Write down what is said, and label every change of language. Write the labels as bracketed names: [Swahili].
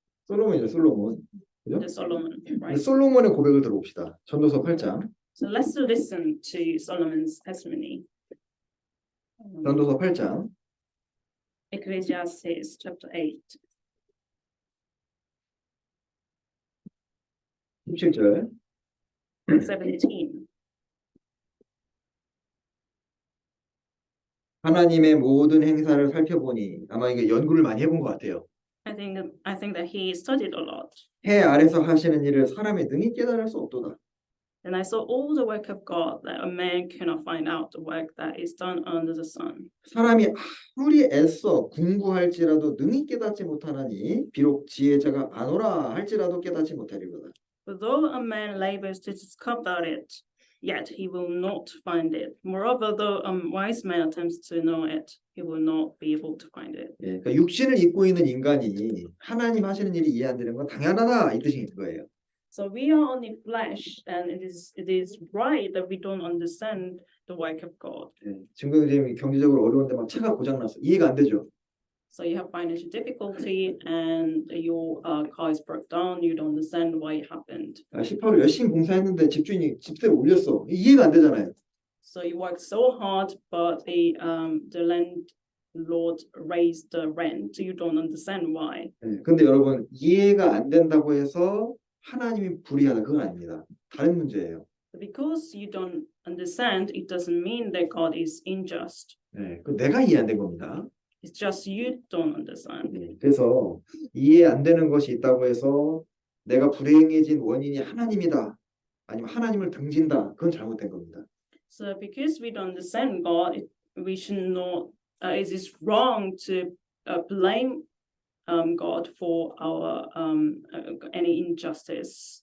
[Korean] 솔로몬이죠, 솔로몬. 그죠? [English] The Solomon, [Korean] 근데 [English] right? [Korean] 솔로몬의 고백을 들어봅시다. 전도서 8장. [English] So let's listen to Solomon's testimony. [Korean] 전도서 8장. [English] Ecclesiastes chapter 8, [Korean] 17절. [English] 17. [Korean] 하나님의 모든 행사를 살펴보니 아마 이게 연구를 많이 해본 것 같아요. [English] I think that he studied a lot. [Korean] 해 아래서 하시는 일을 사람이 능히 깨달을 수 없도다. [English] And I saw all the work of God that a man cannot find out the work that is done under the sun. [Korean] 사람이 아무리 애써 궁구할지라도 능히 깨닫지 못하나니 비록 지혜자가 안오라 할지라도 깨닫지 못하리로다. [English] But though a man labors to discover it, yet he will not find it. Moreover, though a wise man attempts to know it, he will not be able to find it. [Korean] 예, 그러니까 육신을 입고 있는 인간이 하나님 하시는 일이 이해 안 되는 건 당연하다 이 뜻인 거예요. [English] So we are only flesh, and it is right that we don't understand the work of God. [Korean] 예, 지금 이제 경제적으로 어려운데 막 차가 고장 났어. 이해가 안 되죠. [English] So you have financial difficulty, and your car is broke down. You don't understand why it happened. [Korean] 18월 열심히 봉사했는데 집주인이 집세를 올렸어. 이해가 안 되잖아요. [English] So you worked so hard, but the landlord raised the rent. You don't understand why. [Korean] 예, 근데 여러분 이해가 안 된다고 해서 하나님이 불의하다 그건 아닙니다. 다른 문제예요. [English] Because you don't understand, it doesn't mean that God is unjust. [Korean] 예, 그 내가 이해 안 된 겁니다. [English] It's just you don't understand. [Korean] 예, 그래서 이해 안 되는 것이 있다고 해서 내가 불행해진 원인이 하나님이다. 아니면 하나님을 등진다. 그건 잘못된 겁니다. [English] So because we don't understand God, we should not. It is wrong to blame God for our any injustice.